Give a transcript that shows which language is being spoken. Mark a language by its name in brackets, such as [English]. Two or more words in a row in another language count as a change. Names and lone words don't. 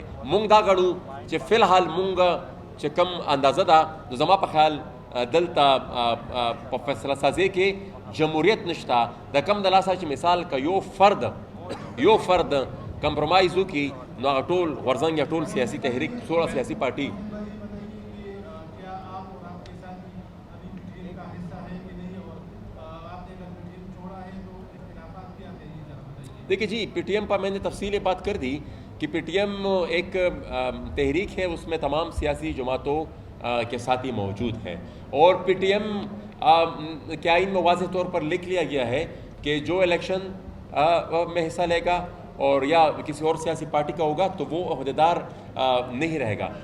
[Pashto] مونږ دا ګڼو چې فی الحال مونږ چې کم اندازه ده نو زما په خیال دلته په فیصله سازۍ کې جمهوریت نشته. د کم د لاسه چې مثال که یو فرد کمپرومایز وکړي نو هغه ټول غورځنګ یا ټول سیاسي تحریک 16 سیاسي پارټي [Urdu] دیکھیے جی پی ٹی ایم پر میں نے تفصیل بات کر دی کہ پی ٹی ایم ایک تحریک ہے، اس میں تمام سیاسی جماعتوں کے ساتھی موجود ہیں، اور پی ٹی ایم کے آئین میں واضح طور پر لکھ لیا گیا ہے کہ جو الیکشن میں حصہ لے گا اور یا کسی اور سیاسی پارٹی کا ہوگا تو وہ عہدیدار نہیں رہے گا.